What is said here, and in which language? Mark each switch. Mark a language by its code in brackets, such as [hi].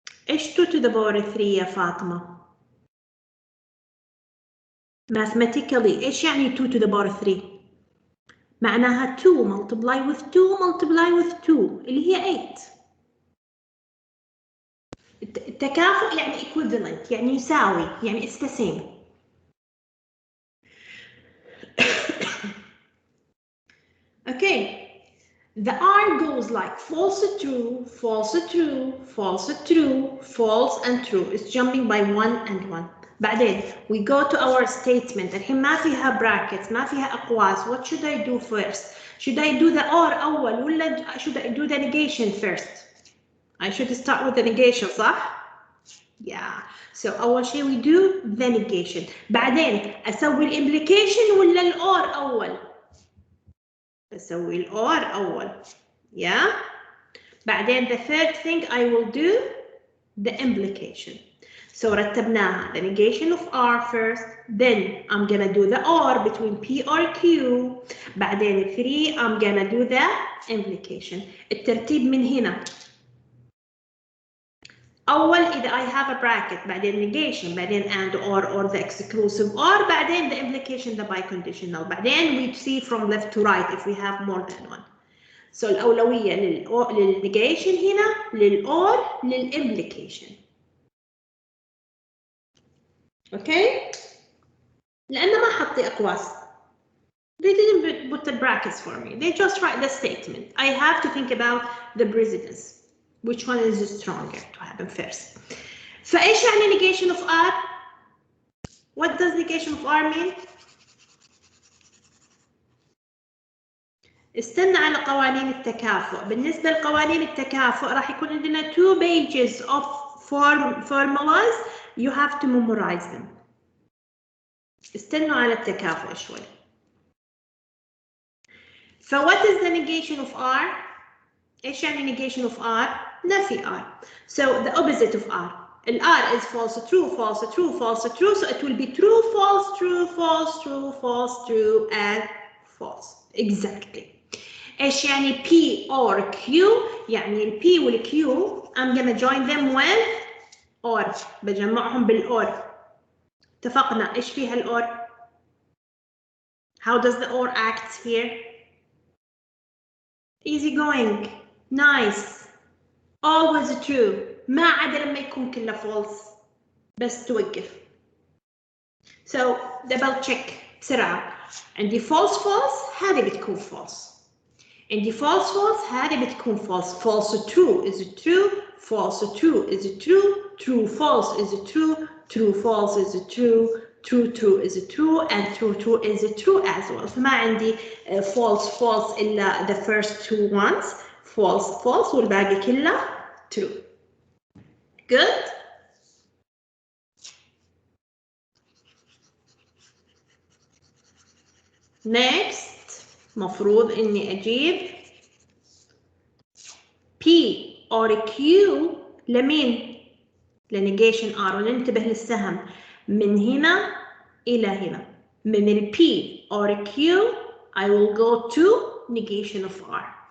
[ar] ايش [en] 2 to the power 3 [ar] يا فاطمة؟ [en] mathematically [ar] ايش يعني [en] 2 to the power 3؟ [ar] معناها [en] 2 multiply with 2 multiply with 2 [ar] اللي هي [en] 8. [ar] التكافؤ يعني equivalent يعني يساوي يعني [en] it's the same. Okay. The R goes like false true, false true, false true, false and true. It's jumping by 1 and 1. [ar] بعدين [en] we go to our statement. [ar] الحين ما فيها brackets, ما فيها أقواس. [en] What should I do first? Should I do the or [ar] أول ولا [en] should I do the negation first? I should start with the negation [ar] صح؟ [en] Yeah. So [ar] أول شيء [en] we do the negation. [ar] بعدين أسوي الimplication ولا الor أول؟ أسوي الor أول. [en] Yeah. [ar] بعدين [en] the third thing I will do the implication. So [ar] رتبناها [en] the negation of R first, then I'm gonna do the or between P or Q. [ar] بعدين [en] 3 I'm gonna do the implication. [ar] الترتيب من هنا. أول إذا [en] I have a bracket [ar] بعدين [en] negation بعدين and or the exclusive or بعدين the implication the biconditional بعدين we see from left to right if we have more than one. [ar] So الأولوية للنegation هنا للor للimplication. Okay? لأنه ما حطي أقواس. [en] They didn't put the brackets for me. They just write the statement. I have to think about the precedence. Which one is stronger to happen first? [ar] فإيش يعني [en] negation of R? What does negation of R mean? [ar] استنى على قوانين التكافؤ. بالنسبة لقوانين التكافؤ راح يكون عندنا [en] 2 pages of formulas. You have to memorize them. [ar] استنوا على التكافؤ شوي. [en] So what is the negation of R? [ar] إيش يعني [en] negation of R? [ar] نفي [en] R. So the opposite of R. R is false, true, false, true, false, true. So it will be true, false, true, false, true, false, true, and false. Exactly. [ar] إيش يعني [en] P or Q؟ [ar] يعني ال P وال Q [en] I'm gonna join them with or. [ar] بجمعهم بالor. اتفقنا إيش فيها الor؟ [en] How does the or act here? Easy going. Nice. Always true. [ar] ما عدا لما يكون كله false. بس توقف. [en] So double check [ar] بسرعة. عندي [en] false false [ar] هذه بتكون [en] false. [ar] عندي false false هذه بتكون false. [en] False true is true. False true is true. True false is true. True false is true. True true is true and true true is true as well. [ar] فما عندي [en] false false [ar] إلا [en] the first two ones. False false [ar] والباقي كله [en] true. Good. [ar] Next مفروض إني أجيب P or Q لمين؟ لنيجيشن R وننتبه للسهم من هنا إلى هنا. من ال [en] P or Q I will go to negation of R.